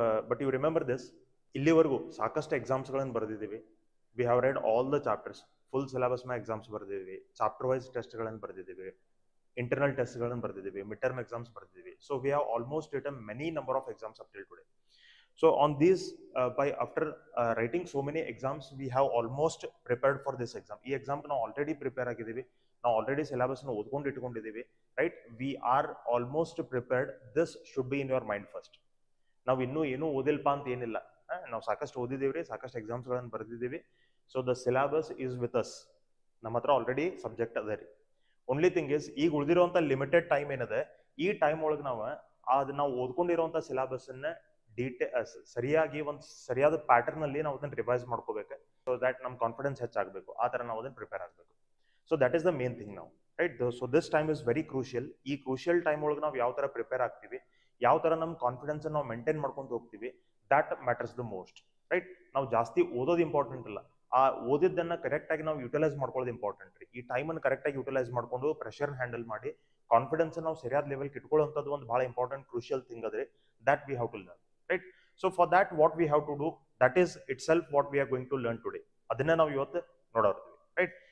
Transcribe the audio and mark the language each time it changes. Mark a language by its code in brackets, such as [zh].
[en] but you remember this, [kn] ಇಲ್ಲಿವರೆಗೂ ಸಾಕಷ್ಟು ಎಕ್ಸಾಮ್ಸ್ಗಳನ್ನು ಬರೆದಿದ್ದೀವಿ. [en] we have read all the chapters, [kn] full syllabus ಮೇಲೆ exams ಬರೆದಿದ್ದೀವಿ, chapter wise ಟೆಸ್ಟ್ಗಳನ್ನು ಬರೆದಿದ್ದೀವಿ, internal ಟೆಸ್ಟ್ಗಳನ್ನು ಬರೆದಿದ್ದೀವಿ, mid term exams ಬರೆದಿದ್ದೀವಿ. [en] So we have almost written many number of exams up till today. So on these, after writing so many exams, we have almost prepared for this exam. [kn] ಈ exam ನಾವು already prepare ಆಗಿದ್ದೀವಿ, ನಾವು already syllabus ನ ಓದ್ಕೊಂಡು ಇಟ್ಕೊಂಡಿದ್ದೀವಿ, right? [en] We are almost prepared. This should be in your mind first. [kn] ನಾವು ಇನ್ನೂ ಏನೂ ಓದಿಲ್ಪ ಅಂತ ಏನಿಲ್ಲ, ನಾವು ಸಾಕಷ್ಟು ಓದಿದ್ದೀವಿ ರೀ, ಸಾಕಷ್ಟು ಎಕ್ಸಾಮ್ಸ್ಗಳನ್ನು ಬರೆದಿದ್ದೀವಿ. So [en] the syllabus is with us, [kn] ನಮ್ಮ ಹತ್ರ ಆಲ್ರೆಡಿ ಸಬ್ಜೆಕ್ಟ್ ಅದ ರೀ. [en] only thing is, [kn] ಈಗ ಉಳಿದಿರುವಂಥ ಲಿಮಿಟೆಡ್ ಟೈಮ್ ಏನಿದೆ, ಈ ಟೈಮ್ ಒಳಗೆ ನಾವು ಓದ್ಕೊಂಡಿರುವಂಥ ಸಿಲೆಬಸ್ಸನ್ನ ಸರಿಯಾಗಿ ಒಂದು ಸರಿಯಾದ ಪ್ಯಾಟರ್ನ್ ಅಲ್ಲಿ ನಾವು ಅದನ್ನ ರಿವೈಸ್ ಮಾಡ್ಕೋಬೇಕು. ಸೊ ದಟ್ ನಮ್ಮ ಕಾನ್ಫಿಡೆನ್ಸ್ ಹೆಚ್ಚಾಗಬೇಕು, ಆ ಥರ ನಾವು ಅದನ್ನ ಪ್ರಿಪೇರ್ ಆಗಬೇಕು. [en] so that is the main thing [kn] ನಾವು, right? [en] So this time is very crucial. [kn] ಈ ಕ್ರೂಷಿಯಲ್ ಟೈಮ್ ಒಳಗೆ ನಾವು ಯಾವ ಥರ ಪ್ರಿಪೇರ್ ಆಗ್ತೀವಿ, ಯಾವ ಥರ ನಮ್ಮ ಕಾನ್ಫಿಡೆನ್ಸ್ ನಾವು ಮೇಂಟೈನ್ ಮಾಡ್ಕೊಂಡು ಹೋಗ್ತೀವಿ, [en] that matters the most, [kn] right? ನಾವು ಜಾಸ್ತಿ ಓದೋದು ಇಂಪಾರ್ಟೆಂಟ್ ಅಲ್ಲ, ಆ ಓದಿದ್ದನ್ನ ಕರೆಕ್ಟ್ ಆಗಿ ನಾವು ಯುಟಿಲೈಸ್ ಮಾಡ್ಕೊಳ್ಳೋದು ಇಂಪಾರ್ಟೆಂಟ್ ರೀ. ಈ ಟೈಮನ್ನು ಕರೆಕ್ಟ್ ಆಗಿ ಯುಟಿಲೈಸ್ ಮಾಡ್ಕೊಂಡು ಪ್ರೆಷರ್ ಹ್ಯಾಂಡಲ್ ಮಾಡಿ ಕಾನ್ಫಿಡೆನ್ಸ್ ನಾವು ಸರಿಯಾದ ಲೆವೆಲ್ ಇಟ್ಕೊಳ್ಳುವಂಥದ್ದು ಒಂದು ಬಹಳ ಇಂಪಾರ್ಟೆಂಟ್ ಕ್ರೂಷಿಯಲ್ ಥಿಂಗ್ ಅದ್ರಿ. [en] That we have to learn, right? So for that what we have to do, that is itself what we are going to learn today. [kn] Adinna ನಾವು ಇವತ್ತು ನೋಡೋರ್ತೀವಿ, right?